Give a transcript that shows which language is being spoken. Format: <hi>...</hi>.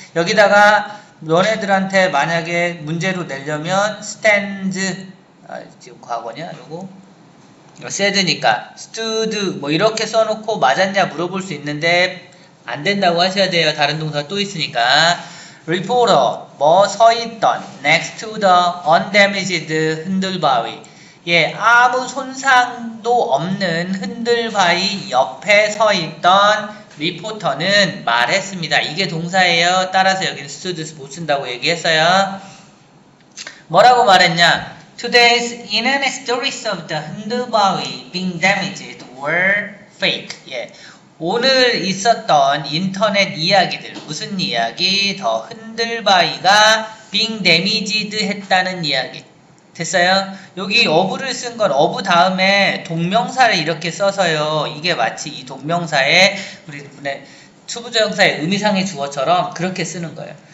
<ko>여기다가 너네들한테 만약에 문제로 내려면 stands, 지금 과거냐 요거? said니까 stood 뭐 이렇게 써놓고 맞았냐 물어볼 수 있는데 안 된다고 하셔야 돼요. 다른 동사가 또 있으니까.</ko> <en>reporter,</en> <ko>뭐 서있던,</ko> <en>next to the undamaged 흔들바위.</en> <ko>예, 아무 손상도 없는 흔들바위 옆에 서있던 리포터는 말했습니다. 이게 동사예요. 따라서 여기는 stood 못 쓴다고 얘기했어요. 뭐라고 말했냐?</ko> <en>Today's internet stories of the 흔들바위 being damaged were fake.</en> <ko>예. 오늘 있었던 인터넷 이야기들, 무슨 이야기? 더 흔들바위가</ko> <en>being damaged</en> <ko>했다는 이야기. 됐어요? 여기 of를 쓴 건 of 다음에 동명사를 이렇게 써서요. 이게 마치 이 동명사의 우리 투부정사의 의미상의 주어처럼 그렇게 쓰는 거예요.</ko>